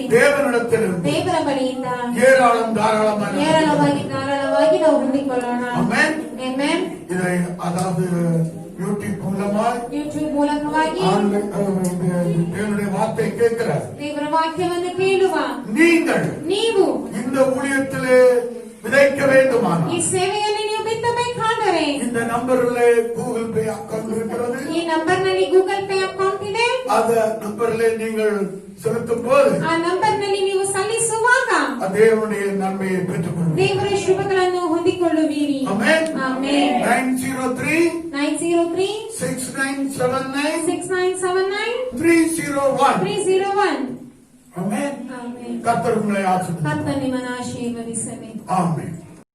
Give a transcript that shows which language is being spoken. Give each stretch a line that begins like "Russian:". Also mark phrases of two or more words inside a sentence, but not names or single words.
Tamil: தேவனிடத்திலிருந்து
Kannada: ದೇವರ ಬಳಿಯಿಂದ
Tamil: ஏராளம் தாராளமாக
Kannada: ಧಾರಾಳವಾಗಿ ನಾವು ಹೊಂದಿಕೊಳ್ಳೋಣ.
Tamil: ஆமென்.
Kannada: ಆಮೆನ್.
Tamil: இதை அதாவது யூடியூப் மூலமாய்
Kannada: ಯೂಟ್ಯೂಬ್ ಮೂಲಕವಾಗಿ
Tamil: தேவனுடைய வார்த்தை கேட்கிற
Kannada: ದೇವರ ವಾಕ್ಯವನ್ನು ಕೇಳುವ
Tamil: நீங்கள்
Kannada: ನೀವು
Tamil: இந்த ஊழியத்திலே விதைக்க வேண்டுமானால்
Kannada: ಈ ಸೇವೆಯಲ್ಲಿ ನೀವು ಬಿತ್ತಬೇಕಾದರೆ
Tamil: இந்த நம்பர்ல கூகுள் பே அக்கௌண்ட் இருக்கிறது.
Kannada: ಈ ನಂಬರ್ ನಲ್ಲಿ ಗೂಗಲ್ ಪೇ ಅಕೌಂಟ್ ಇದೆ.
Tamil: அந்த நம்பர்ல நீங்கள் செலுத்தும் போது
Kannada: ಆ ನಂಬರ್ ನಲ್ಲಿ ನೀವು ಸಲ್ಲಿಸುವಾಗ
Tamil: தேவனுடைய நன்மையை பெற்றுக்கொள்ளும்.
Kannada: ದೇವರ ಶುಭಗಳನ್ನು ಹೊಂದಿಕೊಳ್ಳುವಿರಿ.
Tamil: ஆமென்.
Kannada: ಆಮೆನ್.
Tamil: 903
Kannada: 903
Tamil: 6979
Kannada: 6979
Tamil: 301.
Kannada: 301.
Tamil: ஆமென்.
Kannada: ಆಮೆನ್.
Tamil: கர்த்தர் உங்களை ஆசீர்வதிப்பார்.
Kannada: ಕರ್ತನು ನಿಮ್ಮನ್ನು ಆಶೀರ್ವದಿಸಲಿ.
Tamil: ஆமென்.